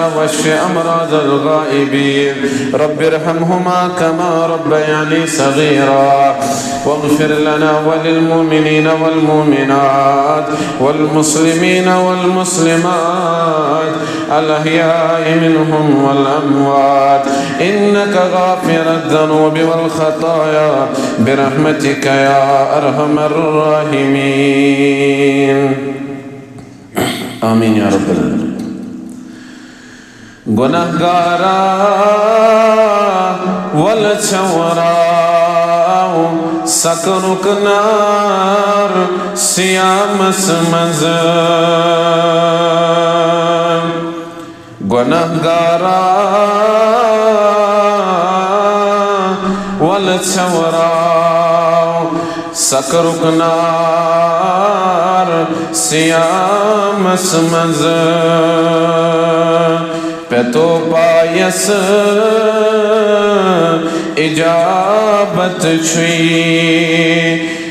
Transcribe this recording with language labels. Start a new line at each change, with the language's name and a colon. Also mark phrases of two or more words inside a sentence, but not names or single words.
Arabic: واشف أمراض الغائبين رب ارحمهما كما ربياني صغيرا واغفر لنا وللمؤمنين والمؤمنات والمسلمين والمسلمات الأحياء منهم والأموات إنك غافر الذنوب والخطايا برحمتك يا أرحم الراحمين آمين يا رب العالمين
Kashmiri: گناہگارا والچوراو سکرک نار سیامس مز گناہگارا والچوراو سکرک نار سیامس مز پیتو پایس اجابت چھوئی